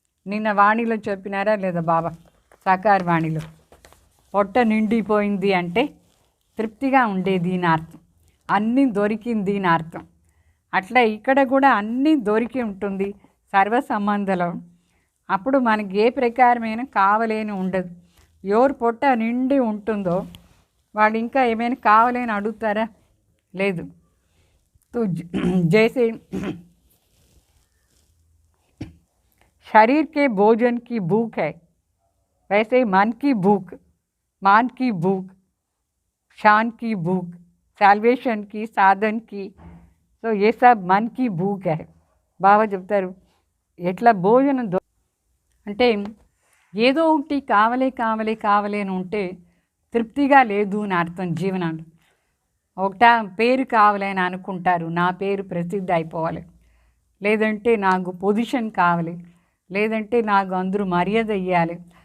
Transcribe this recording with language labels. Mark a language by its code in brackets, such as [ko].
[te] నిన్న వాణిలో చెప్పినారా లేదా బాబా? సాకార వాణిలో పొట్ట నిండిపోయింది అంటే తృప్తిగా ఉండేది అని అర్థం, అన్నీ దొరికింది అని అర్థం. అట్లా ఇక్కడ కూడా అన్నీ దొరికి ఉంటుంది సర్వ సంబంధంలో. అప్పుడు మనకి ఏ ప్రకారమైన కావాలని ఉండదు. ఎవరు పొట్ట నిండి ఉంటుందో వాడు ఇంకా ఏమైనా కావాలని అడుగుతారా? లేదు. [hi] तो जैसे शरीर के भोजन की भूख है, वैसे मन की भूख, मान की भूख, शान की भूख, सैल्वेशन की, साधन की, तो ये सब मन की भूख है. [te] బాబా చెప్తారు ఎట్లా భోజనం అంటే ఏదో ఒకటి కావాలి అని ఉంటే తృప్తిగా లేదు అని అర్థం జీవనంలో. ఒకటా పేరు కావాలని అనుకుంటారు, నా పేరు ప్రసిద్ధి అయిపోవాలి, లేదంటే నాకు పొజిషన్ కావాలి, లేదంటే నాకు అందరూ మర్యాద ఇవ్వాలి.